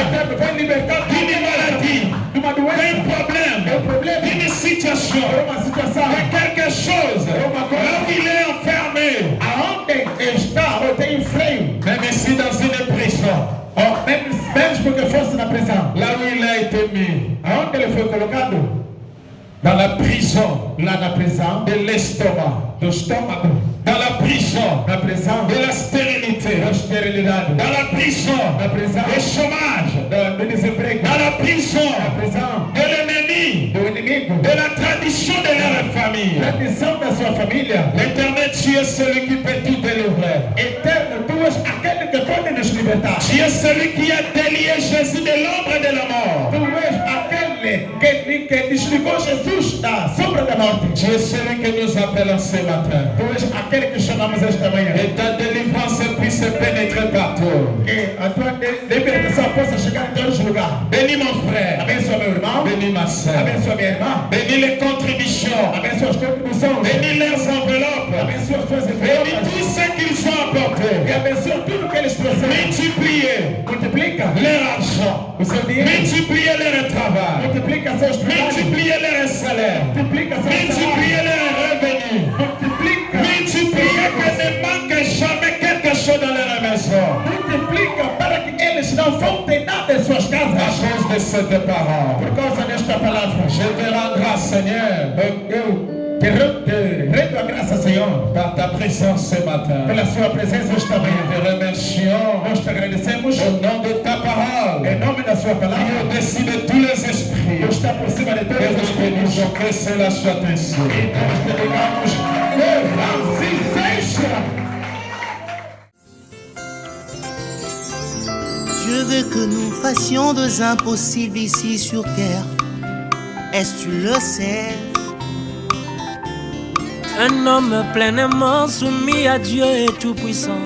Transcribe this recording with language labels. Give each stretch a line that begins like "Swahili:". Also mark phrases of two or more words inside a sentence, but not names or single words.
French: D'une maladie, d'un problème, d'une situation, de quelque chose. Là où il est enfermé. Même ici dans une prison. Là où il a été mis. Dans la prison
Portuguese: lá na prisão
French: de l'estomac.
Portuguese: do estômago,
French: Dans la prison
Portuguese: na prisão
French: de la stérilité.
Portuguese: da esterilidade,
French: Dans la prison
Portuguese: na prisão
French: du chômage.
Portuguese: do desemprego,
French: Dans la
Portuguese: na
French: prison
Portuguese: prisão
French: de l'ennemi.
Portuguese: do inimigo,
French: De la tradition de leur famille.
Portuguese: tradição da sua família.
French: L'éternel, tu es celui qui peut tout délivrer.
Portuguese: Eterno, tu és aquele que pode nos libertar.
French: Tu es celui qui a délié Jésus de l'ombre de la mort.
Portuguese: Tu és aquele que desligou Jesus da sombra da morte.
French: Tu es celui que nous appelons ce matin.
Portuguese: Tu és aquele que chamamos esta manhã.
French: Et ta délivrance puisse pénétrer partout.
Portuguese: Que a tua libertação possa chegar em todos os lugares.
French: Bénis mon frère.
Portuguese: Abençoa meu irmão.
French: Bénis ma soeur.
Portuguese: Abençoa minha irmã.
French: Bénis les contributions.
Portuguese: Abençoa as contribuições.
French: Bénis leurs enveloppes.
Portuguese: Abençoa as suas
French: Bénis
Portuguese: envelopas.
French: tout ce qu'ils ont apporté.
Portuguese: E abençoa tudo que eles trouxeram.
French: Multipliez
Portuguese: Multiplica
French: leur argent.
Portuguese: o seu dinheiro.
French: Multipliez leur travail.
Portuguese: Multiplica seus trabalhos.
French: Multipliez leur salaire.
Portuguese: Multiplica seus
French: Multipliez
Portuguese: salários.
French: leurs revenus.
Portuguese: Multiplica.
French: Multipliez que ne manque jamais quelque chose dans leur maison.
Portuguese: Multiplica para que eles não faltem nada em suas
French: À
Portuguese: casas.
French: cause de cette parole.
Portuguese: Por causa desta palavra.
French: Je te rends grâce, Seigneur,
Portuguese: Eu te rendo a graça, Senhor,
French: par ta présence ce matin.
Portuguese: pela sua presença esta manhã.
French: Te remercions
Portuguese: Nós te agradecemos
French: au nom de ta parole.
Portuguese: em nome da sua
French: Qui
Portuguese: palavra.
French: est au-dessus de tous les esprits.
Portuguese: Que está por cima de
French: Et
Portuguese: todos os
French: nous
Portuguese: espíritos.
French: bénissons que cela soit ainsi.
Portuguese: E nós te digamos, assim seja.
French: Je veux que nous fassions des impossibles ici sur terre. Est-ce que tu le sais? Un homme pleinement soumis à Dieu et tout-puissant.